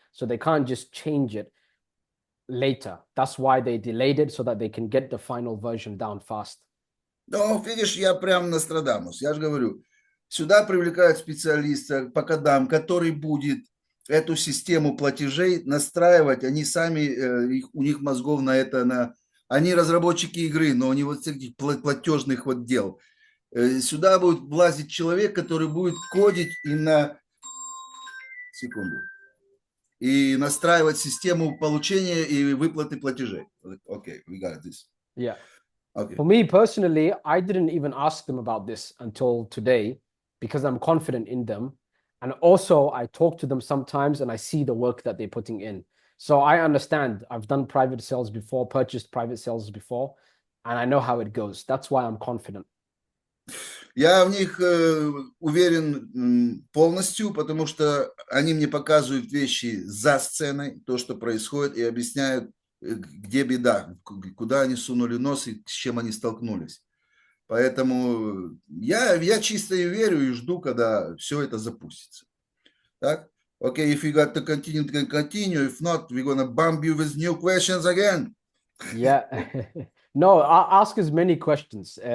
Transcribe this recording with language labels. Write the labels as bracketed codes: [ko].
[en] So they can't just change it later. That's why they delayed it so that they can get the final version down fast. [ru] Ну, видишь, я прям Нострадамус. Я же говорю, сюда привлекают специалиста по кодам, который будет эту систему платежей настраивать. Они сами, у них мозгов на это, они разработчики игры, но они вот этих платежных вот дел. Сюда будет влазить человек, который будет кодить секунду, и настраивать систему получения и выплаты платежей. [en] Окей, we got this. Yeah. Okay. For me personally, I didn't even ask them about this until today because I'm confident in them. And also, I talk to them sometimes and I see the work that they're putting in. So I understand. I've done private sales before, purchased private sales before, and I know how it goes. That's why I'm confident. [ru] Я в них уверен полностью, потому что они мне показывают вещи за сценой, то, что происходит, и объясняют, где беда, куда они сунули нос и с чем они столкнулись. Поэтому я чисто и верю и жду, когда все это запустится. Так? [en] Okay, if you got to continue, you can continue. If not, we're gonna bomb you with new questions again. Yeah. No, I'll ask as many questions.